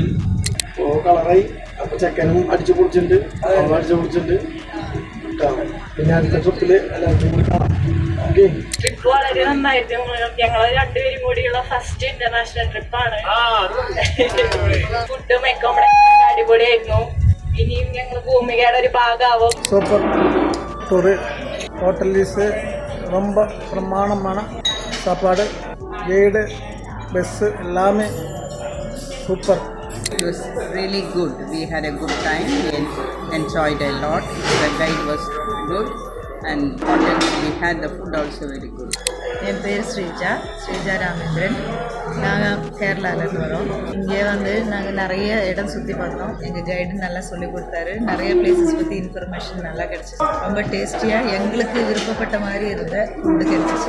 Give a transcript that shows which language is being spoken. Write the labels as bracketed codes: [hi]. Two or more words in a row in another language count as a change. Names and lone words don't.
[ml] കളറായി അപ്പോൾ ചെക്കനും അടിച്ചു പൊടിച്ചിട്ടുണ്ട്, അടിച്ചു പൊടിച്ചിട്ടുണ്ട്. പിന്നെ അടുത്ത ട്രിപ്പിൽ എല്ലാവർക്കും കൂടി കാണാം. ഓക്കെ, ട്രിപ്പ് വളരെ നന്നായിട്ട് ഞങ്ങൾ രണ്ടുപേരും കൂടിയുള്ള [en] first international [ml] ട്രിപ്പാണ്. ഫുഡും അക്കോമഡേഷൻ അടിപൊളിയായിരുന്നു. ഇനിയും ഞങ്ങൾ ഭൂമികയുടെ ഒരു ഭാഗമാവും. [ta] சூப்பர் டூரு. [en] hotel is [ta] ரொம்ப பிரமாணமான சாப்பாடு, கைடு, பஸ்ஸு எல்லாமே சூப்பர். [en] It was really good. We had a good time. We enjoyed a lot. The guide was good, and hotel we had the food also very good. [ta] என் பேர் ஸ்ரீஜா ராமேந்திரன். நாங்கள் கேரளாவிலேருந்து வரோம். இங்கே வந்து நாங்கள் நிறைய இடம் சுற்றி பார்த்தோம். எங்கள் கைடு நல்லா சொல்லி கொடுத்தாரு. நிறைய பிளேசஸ் பற்றி இன்ஃபர்மேஷன் நல்லா கிடச்சிச்சு. ரொம்ப டேஸ்டியாக எங்களுக்கு விருப்பப்பட்ட மாதிரி இருந்த ஃபுட்டு கிடச்சிச்சு.